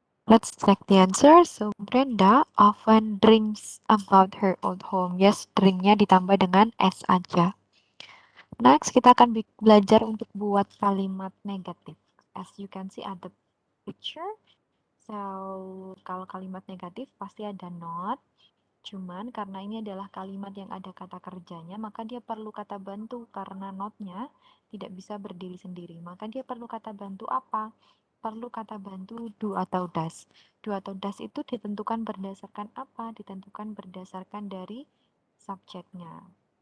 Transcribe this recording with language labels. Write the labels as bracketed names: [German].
[English] Let's check the answer. So Brenda often dreams about her old home. [Indonesian] Yes, dreamnya ditambah dengan S aja. Next, kita akan belajar untuk buat kalimat negatif. [English] As you can see at the picture. [Indonesian] So, kalau kalimat negatif pasti ada not. Cuman karena ini adalah kalimat yang ada kata kerjanya, maka dia perlu kata bantu karena notnya tidak bisa berdiri sendiri. Maka dia perlu kata bantu apa? Perlu kata bantu do atau does. Do atau does itu ditentukan berdasarkan apa? Ditentukan berdasarkan dari subjeknya.